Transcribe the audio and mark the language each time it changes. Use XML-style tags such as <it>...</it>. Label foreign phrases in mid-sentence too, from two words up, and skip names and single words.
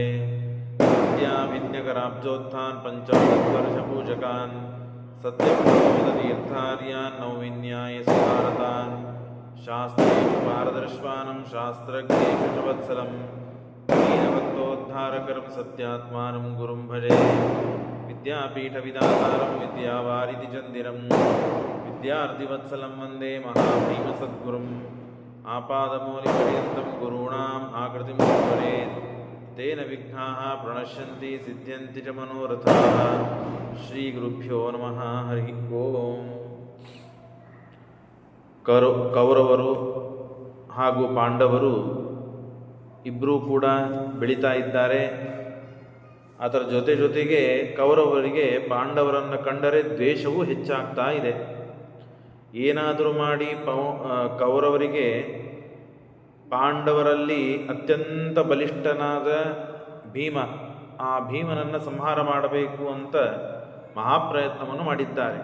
<sa>ವಿದ್ಯಾವಿದ್ಯಕರಾಬ್ಜೋತ್ಥಾನ್ ಪಂಚಾಶದ್ವರ್ಷಪೂಜಕಾನ್ ಸತ್ಯಪ್ರಬೋಧತೀರ್ಥಾರ್ಯಾನ್ ನೌಮಿನ್ಯಾಯ ಸುಧಾರತಾನ್ ಶಾಸ್ತ್ರೇಷು ಪಾರದರ್ಶ್ವಾನಂ ಶಾಸ್ತ್ರಜ್ಞೇಷು ಚ ವತ್ಸಲಂ ದೀನಭಕ್ತೋದ್ಧಾರಕರಂ ಸತ್ಯಾತ್ಮಾನಂ ಗುರುಂ ಭಜೆ. ವಿದ್ಯಾಪೀಠವಿದಾತಾರಂ ವಿದ್ಯಾವಾರಿಧಿಚಂದಿರಂ ವಿದ್ಯಾರ್ಥಿವತ್ಸಲಂ ವಂದೇ ಮಹಾಭೀಮಸದ್ಗುರುಂ. ಆಪಾದಮೂಲಿಪರ್ಯಂతం ಗುರುಣಾಂ ಆಕೃತಿಂ ಸ್ಮರೇತ್ ತೇನ ವಿಘ್ನಾಃ ಪ್ರಣಶ್ಯಂತಿ ಸಿದ್ಧ್ಯಂತಿ ಚ ಮನೋರಥಾಃ. ಶ್ರೀ ಗುರುಭ್ಯೋ ನಮಃ. ಹರಿ ಓಂ.</sa> <kn>ಕೌರವರು ಹಾಗೂ ಪಾಂಡವರು ಇಬ್ಬರೂ ಕೂಡ ಬೆಳೀತಾ ಇದ್ದಾರೆ. ಅದರ ಜೊತೆಗೆ ಕೌರವರಿಗೆ ಪಾಂಡವರನ್ನು ಕಂಡರೆ ದ್ವೇಷವೂ ಹೆಚ್ಚಾಗ್ತಾ ಇದೆ. ಏನಾದರೂ ಮಾಡಿ ಕೌರವರಿಗೆ ಪಾಂಡವರಲ್ಲಿ ಅತ್ಯಂತ ಬಲಿಷ್ಠನಾದ ಭೀಮ, ಆ ಭೀಮನನ್ನು ಸಂಹಾರ ಮಾಡಬೇಕು ಅಂತ ಮಹಾಪ್ರಯತ್ನವನ್ನು ಮಾಡಿದ್ದಾರೆ.</kn>